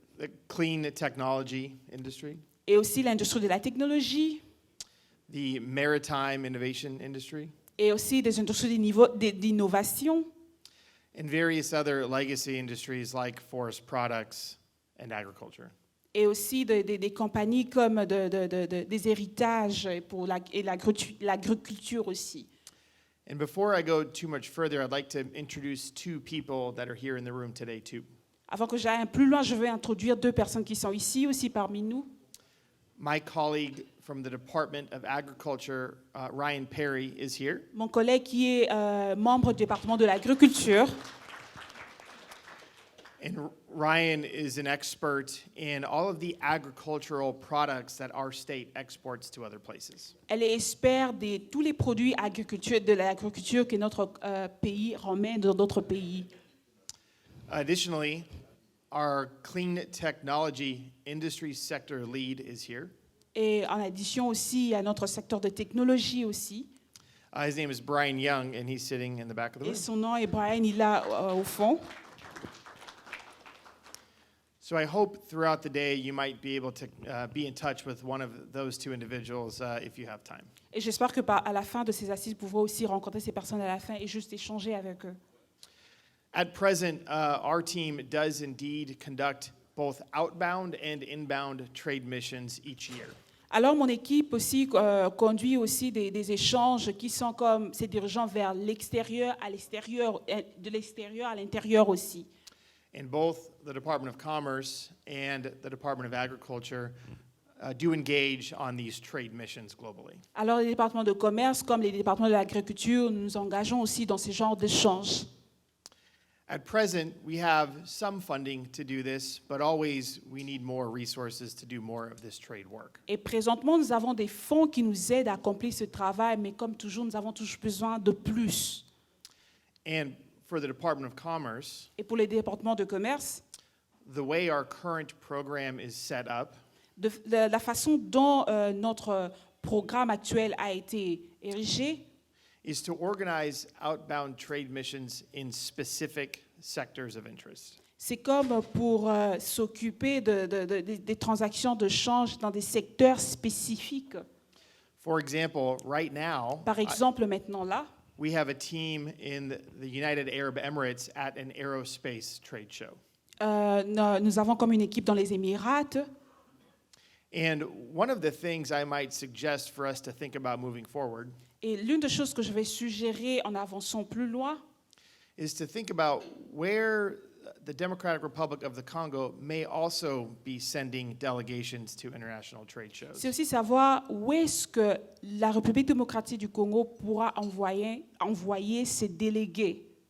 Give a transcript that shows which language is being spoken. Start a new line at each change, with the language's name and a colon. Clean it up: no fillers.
English: the clean technology industry,
French: Et aussi l'industrie de la technologie
English: the maritime innovation industry,
French: et aussi des industries d'innovation
English: and various other legacy industries like forest products and agriculture.
French: et aussi des compagnies comme des héritages et l'agriculture aussi.
English: And before I go too much further, I'd like to introduce two people that are here in the room today too.
French: Avant que j'aille plus loin, je vais introduire deux personnes qui sont ici aussi parmi nous.
English: My colleague from the Department of Agriculture, Ryan Perry, is here.
French: Mon collègue qui est membre du département de l'agriculture.
English: And Ryan is an expert in all of the agricultural products that our state exports to other places.
French: Elle est experte de tous les produits de l'agriculture que notre pays ramène dans d'autres pays.
English: Additionally, our clean technology industry sector lead is here.
French: Et en addition aussi à notre secteur de technologie aussi.
English: His name is Brian Young, and he's sitting in the back of the
French: Et
English: room.
French: son nom est Brian, il est là au fond.
English: So I hope throughout the day you might be able to be in touch with one of those two individuals if you have time.
French: Et j'espère que à la fin de ces assises, vous pourrez aussi rencontrer ces personnes à la fin et juste échanger avec eux.
English: At present, our team does indeed conduct both outbound and inbound trade missions each year.
French: Alors, mon équipe aussi conduit aussi des échanges qui sont comme ces dirigeants vers l'extérieur, à l'extérieur, de l'extérieur à l'intérieur aussi.
English: And both the Department of Commerce and the Department of Agriculture do engage on these trade missions globally.
French: Alors, les départements de commerce comme les départements de l'agriculture, nous nous engageons aussi dans ces genres d'échanges.
English: At present, we have some funding to do this, but always we need more resources to do more of this trade work.
French: Et présentement, nous avons des fonds qui nous aident à accomplir ce travail, mais comme toujours, nous avons toujours besoin de plus.
English: And for the Department of Commerce,
French: Et pour les départements de commerce,
English: the way our current program is set up,
French: la façon dont notre programme actuel a été érigé,
English: is to organize outbound trade missions in specific sectors of interest.
French: c'est comme pour s'occuper des transactions de change dans des secteurs spécifiques.
English: For example, right now,
French: Par exemple, maintenant là,
English: we have a team in the United Arab Emirates at an aerospace trade show.
French: nous avons comme une équipe dans les Émirats.
English: And one of the things I might suggest for us to think about moving forward
French: Et l'une des choses que je vais suggérer en avançant plus loin,
English: is to think about where the Democratic Republic of the Congo may also be sending delegations to international trade shows.
French: c'est aussi savoir où est-ce que la République démocratique du Congo pourra envoyer ses délégués.